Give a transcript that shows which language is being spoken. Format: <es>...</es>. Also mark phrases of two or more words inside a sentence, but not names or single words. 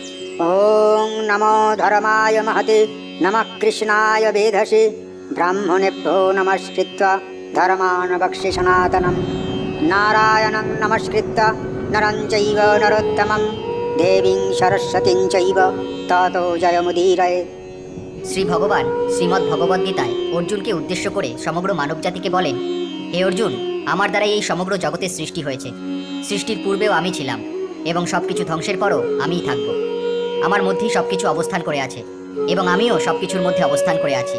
<sa>ओं नमो धर्माय महते नमः कृष्णाय वेधसे ब्राह्मणेभ्यो नमस्कृत्य धर्मान् वक्ष्ये सनातनं नारायणं नमस्कृत्य नरं चैव नरोत्तमं देवीं सरस्वतीं चैव ततो जयमुदीरये।</sa> <bn>শ্রী ভগবান শ্রীমদ্ ভগবদ্গীতায় অর্জুনকে উদ্দেশ্য করে সমগ্র মানবজাতিকে বলেন, হে অর্জুন, আমার দ্বারাই এই সমগ্র জগতের সৃষ্টি হয়েছে। সৃষ্টির পূর্বেও আমি ছিলাম এবং সব কিছু ধ্বংসের পরও আমিই থাকব। আমার মধ্যেই সব কিছু অবস্থান করে আছে এবং আমিও সব কিছুর মধ্যে অবস্থান করে আছি।</bn>